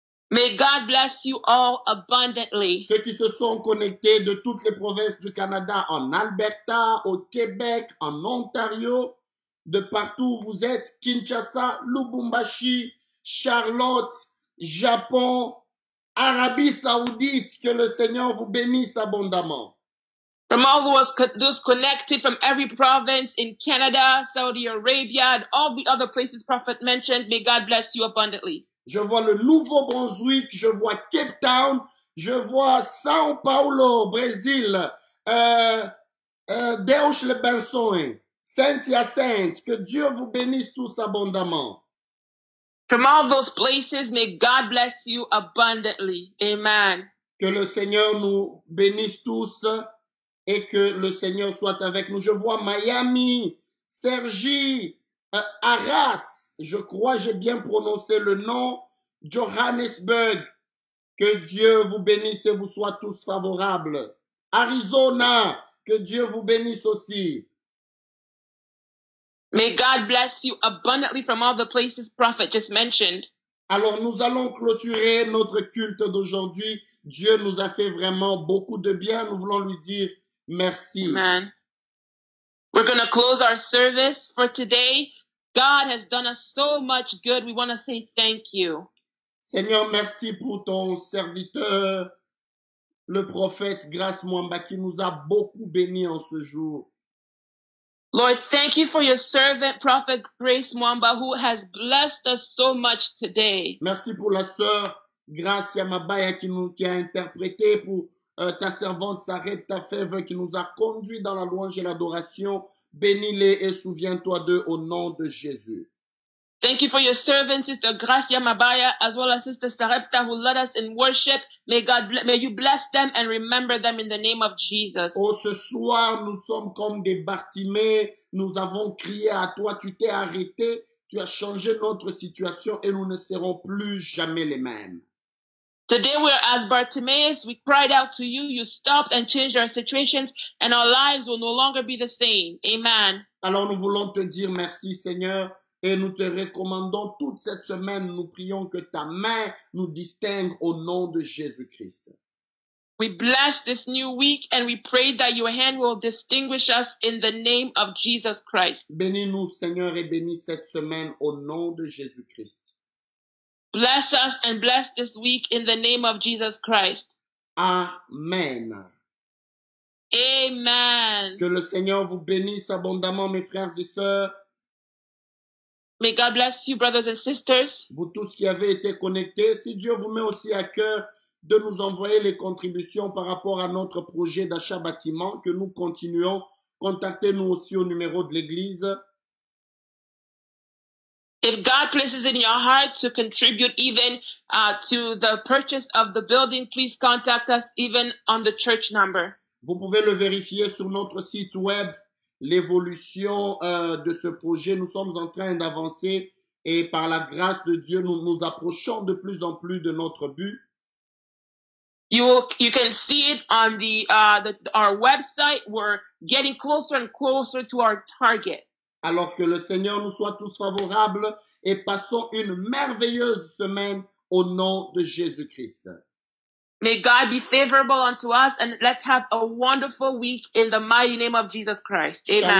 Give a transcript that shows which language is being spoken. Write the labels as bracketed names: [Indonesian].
[English] May God bless you all abundantly. [French] Ceux qui se sont connectés de toutes les provinces du Canada, en Alberta, au Québec, en Ontario, de partout où vous êtes, Kinshasa, Lubumbashi, Charlotte, Japon, Arabie Saoudite, que le Seigneur vous bénisse abondamment. [English] From all those connected from every province in Canada, Saudi Arabia, and all the other places Prophet mentioned, may God bless you abundantly. [French] Je vois le Nouveau-Brunswick, je vois Cape Town, je vois São Paulo, Brésil, Deus le Benson, Saint-Hyacinthe, que Dieu vous bénisse tous abondamment. [English] From all those places, may God bless you abundantly. Amen. [French] Que le Seigneur nous bénisse tous et que le Seigneur soit avec nous. Je vois Miami, Sergi, Arras, je crois j'ai bien prononcé le nom, Johannesburg. Que Dieu vous bénisse et vous soit tous favorables. Arizona, que Dieu vous bénisse aussi. [English] May God bless you abundantly from all the places Prophet just mentioned. [French] Alors nous allons clôturer notre culte d'aujourd'hui. Dieu nous a fait vraiment beaucoup de bien. Nous voulons lui dire merci. Amen. [English] We're going to close our service for today. God has done us so much good. We want to say thank you. [French] Seigneur, merci pour ton serviteur, le prophète Grace Mwamba, qui nous a beaucoup bénis en ce jour. [English] Lord, thank you for your servant, Prophet Grace Mwamba, who has blessed us so much today. [French] Merci pour la sœur Gracia Mabaya qui a interprété, pour ta servante Sarepta Favor qui nous a conduits dans la louange et l'adoration. Bénis-les et souviens-toi d'eux au nom de Jésus. [English] Thank you for your servant, Sister Gracia Mabaya, as well as Sister Sarepta, who led us in worship. May you bless them and remember them in the name of Jesus. [French] Oh, ce soir, nous sommes comme des Bartimée. Nous avons crié à toi, tu t'es arrêté, tu as changé notre situation et nous ne serons plus jamais les mêmes. [English] Today we are as Bartimaeus. We cried out to you. You stopped and changed our situations, and our lives will no longer be the same. Amen. [French] Alors nous voulons te dire merci, Seigneur. Et nous te recommandons toute cette semaine, nous prions que ta main nous distingue au nom de Jésus-Christ. [English] We bless this new week and we pray that your hand will distinguish us in the name of Jesus Christ. [French] Bénis-nous, Seigneur, et bénis cette semaine au nom de Jésus-Christ. [English] Bless us and bless this week in the name of Jesus Christ. Amen. Amen. [French] Que le Seigneur vous bénisse abondamment, mes frères et sœurs. [English] May God bless you, brothers and sisters. [French] Vous tous qui avez été connectés, si Dieu vous met aussi à cœur de nous envoyer les contributions par rapport à notre projet d'achat bâtiment, que nous continuons, contactez-nous aussi au numéro de l'église. [English] If God places in your heart to contribute even to the purchase of the building, please contact us even on the church number. [French] Vous pouvez le vérifier sur notre site web. L'évolution de ce projet, nous sommes en train d'avancer et par la grâce de Dieu, nous nous approchons de plus en plus de notre but. [English] You can see it on our website. We're getting closer and closer to our target. [French] Alors que le Seigneur nous soit tous favorables et passons une merveilleuse semaine au nom de Jésus-Christ. [English] May God be favorable unto us, and let's have a wonderful week in the mighty name of Jesus Christ. Amen.